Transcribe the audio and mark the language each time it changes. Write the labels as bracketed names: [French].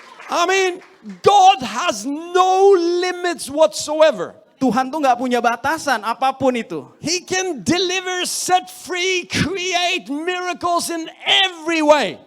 [English] I mean, God has no limits whatsoever. [Indonesian] Tuhan tuh nggak punya batasan apapun itu. [English] He can deliver, set free, create miracles in every way.